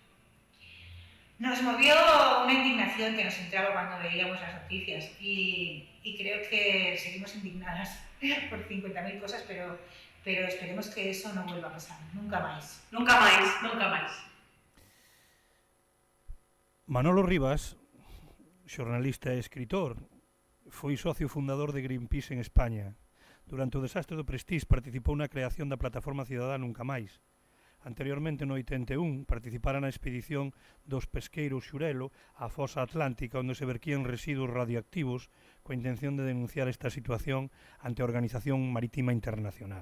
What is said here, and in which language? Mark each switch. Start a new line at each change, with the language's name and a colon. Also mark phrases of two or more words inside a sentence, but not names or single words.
Spanish: Nos movió una indignación que nos entraba cuando veíamos las noticias y creo que seguimos indignadas por 50.000 cosas, pero esperemos que eso no vuelva a pasar, nunca más. Nunca más, nunca más.
Galician: Manolo Rivas, xornalista e escritor, foi socio fundador de Greenpeace en España. Durante o desastre do Prestige participou na creación da plataforma cidadá Nunca Máis. Anteriormente, no 81, participara na expedición dos pesqueiros Xurelo á fosa atlántica onde se verquían residuos radioactivos coa intención de denunciar esta situación ante a Organización Marítima Internacional.